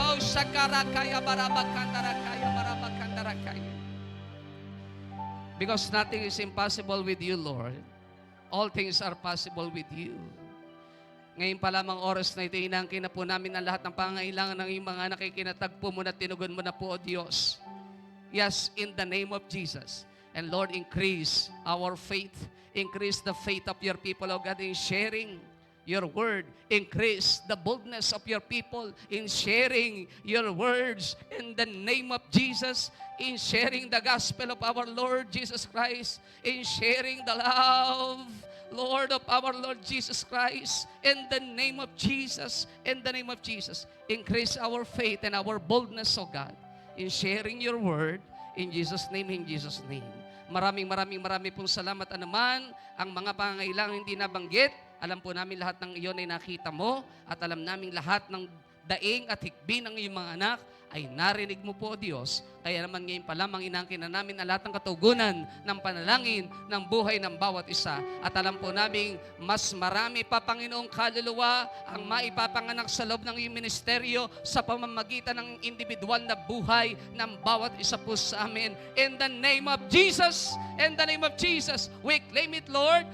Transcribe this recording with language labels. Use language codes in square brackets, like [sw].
[en] Shakarakaya Barabakandarakaya Barabakandarakaya. Because nothing is impossible with you, Lord. All things are possible with you. [tl] Ngayon pa lamang oras na ito, inangkin na po namin ang lahat ng pangailangan ng iyong mga nakikinatagpo mo na tinugon mo na po, O Diyos. [en] Yes, in the name of Jesus. And Lord, increase our faith. Increase the faith of your people, O God, in sharing your word. Increase the boldness of your people in sharing your words in the name of Jesus, in sharing the gospel of our Lord Jesus Christ, in sharing the love, Lord, of our Lord Jesus Christ, in the name of Jesus, in the name of Jesus. Increase our faith and our boldness, O God, in sharing your word, in Jesus' name, in Jesus' name. [tl] Maraming pong salamat anuman ang mga pangangailangan hindi nabanggit. Alam po namin lahat ng iyon ay nakita mo at alam namin lahat ng daing at hikbi ng iyong mga anak ay narinig mo po, O Diyos. Kaya naman ngayon pa lamang inangkin na namin ang lahat ng katugunan ng panalangin ng buhay ng bawat isa. At alam po namin mas marami pa, Panginoong kaluluwa ang maipapanganak sa loob ng iyong ministeryo sa pamamagitan ng individual na buhay ng bawat isa po sa amin. [en] In the name of Jesus, in the name of Jesus, we claim it, Lord.